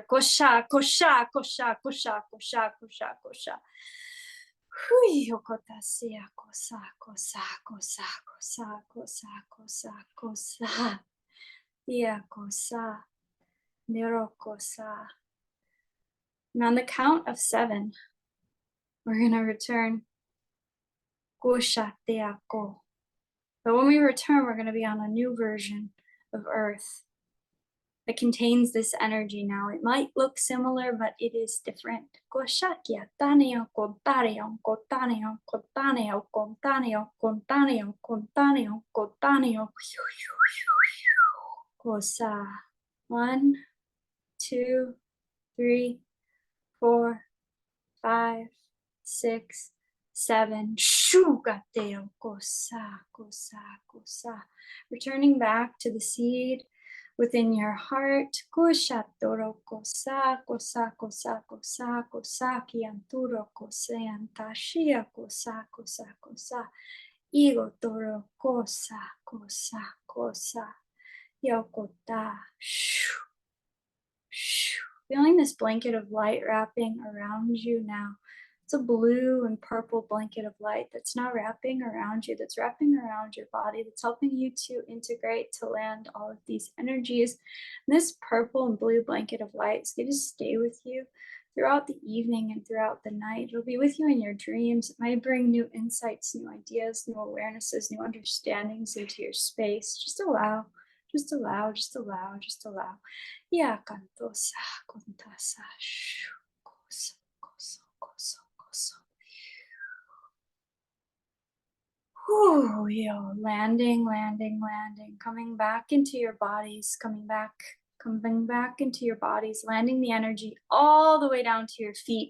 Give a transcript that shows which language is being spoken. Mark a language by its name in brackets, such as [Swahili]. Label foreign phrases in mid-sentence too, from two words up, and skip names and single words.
[English] Kosha, kosha, kosha, kosha, kosha, kosha, kosha. Hui, yokotasia, kosa, kosa, kosa, kosa, kosa, kosa, kosa. Ia kosa, nero kosa. And on the count of 7, we're going to return. Kosha teako. But when we return, we're going to be on a new version of Earth that contains this energy now. It might look similar, but it is different. Koshakia, taneo, kontaneo, kontaneo, kontaneo, kontaneo, kontaneo, kontaneo, kontaneo. Kosa. 1, 2, 3, 4, 5, 6, 7. Shugateo kosa, kosa, kosa. Returning back to the seed within your heart. Kushatoro kosa kosa kosa kosa kosa kianturo koseantashia kosa kosa kosa. Igotoro kosa kosa kosa. Yokota. Shoo, shoo. Feeling this blanket of light wrapping around you now. It's a blue and purple blanket of light that's now wrapping around you, that's wrapping around your body, that's helping you to integrate, to land all of these energies. And this purple and blue blanket of light is going to stay with you throughout the evening and throughout the night. It'll be with you in your dreams. It might bring new insights, new ideas, new awarenesses, new understandings into your space. Just allow, just allow, just allow, just allow. Ya cantosa, contasa, shu, koso, koso, koso, koso. Whew, yo, landing, landing, landing, coming back into your bodies, coming back into your bodies, landing the energy all the way down to your feet.